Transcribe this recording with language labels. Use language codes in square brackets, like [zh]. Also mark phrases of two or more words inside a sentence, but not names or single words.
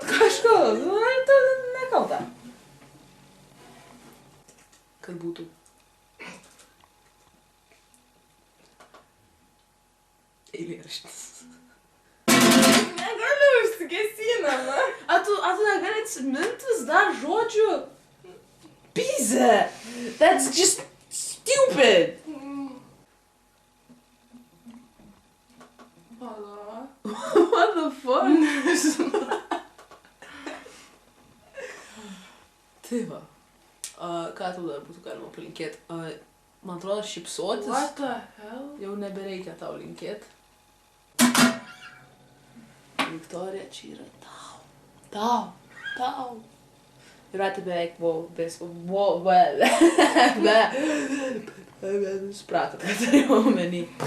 [lt] Kažkas, tu nekalta. Kad būtų. Eilėraštis. Negaliu užsigesinama. A tu negali atsiminti vis dar žodžių? Pizė! [en] That's just stupid! [lt] Pala. [en] What the fuck? [lt] Nežinau. Tai va. Ką tau dar būtų galima palinkėti? Man atrodo, šypsotis. [en] What the hell? [lt] Jau nebereikia tau linkėti. Viktorija, čia yra tau. Jūratė beveik suprato, ką turėjau omeny.